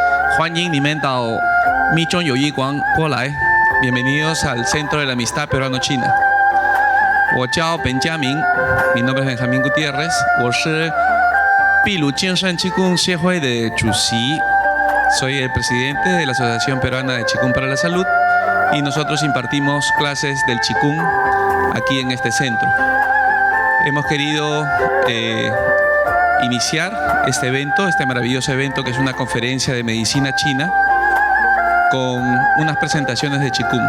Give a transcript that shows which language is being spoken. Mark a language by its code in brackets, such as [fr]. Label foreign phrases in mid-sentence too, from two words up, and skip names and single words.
[zh] 欢迎你们到密中友谊馆过来。 [es] Bienvenidos al Centro de la Amistad Peruano-China。 [zh] 我叫本佳明， [es] mi nombre es Benjamín Gutiérrez， [zh] 我是秘鲁健身气功协会的主席。 [es] Soy el presidente de la Asociación Peruana de Qigong para la Salud y nosotros impartimos clases del Qigong aquí en este centro. Hemos querido iniciar este evento, este maravilloso evento que es una conferencia de medicina china con unas presentaciones de Qigong.